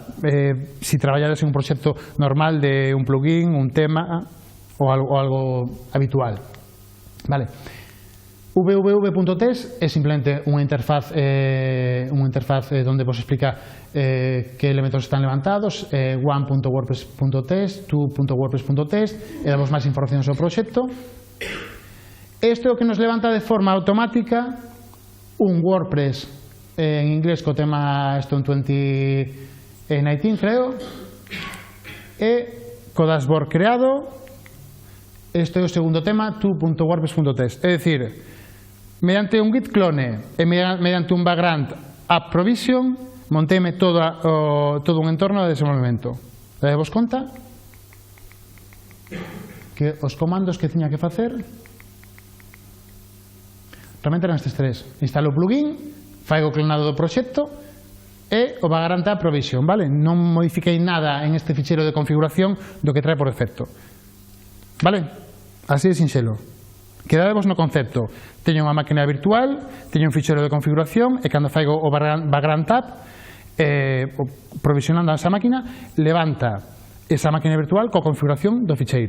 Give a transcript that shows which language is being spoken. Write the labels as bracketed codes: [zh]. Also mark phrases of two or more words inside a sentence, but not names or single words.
[gl] Se traballades en un proxecto normal de un plugin, un tema ou algo habitual. Vale. www.test é simplemente unha interfaz onde vos explica que elementos están levantados, one.wordpress.test, two.wordpress.test, e damos máis información sobre o proxecto. Isto é o que nos levanta de forma automática un WordPress en inglés co tema Stone 2019, creo, e co dashboard creado. Este é o segundo tema, two.wordpress.test. É dicir, mediante un [en] git clone [gl] e mediante un [en] background app provision, [gl] monteime todo un entorno de desenvolvemento. Dai-vos conta que os comandos que tiña que facer realmente eran estes tres. Instalo o plugin, faigo clonado do proxecto e o [en] background app provision, [gl] vale? Non modifiquei nada en este ficheiro de configuración do que trae por defecto. Vale? Así de sinxelo. Quedadevos no concepto. Teño unha máquina virtual, teño un ficheiro de configuración e cando faigo o [en] background app [gl] provisionando esa máquina, levanta esa máquina virtual coa configuración do ficheiro.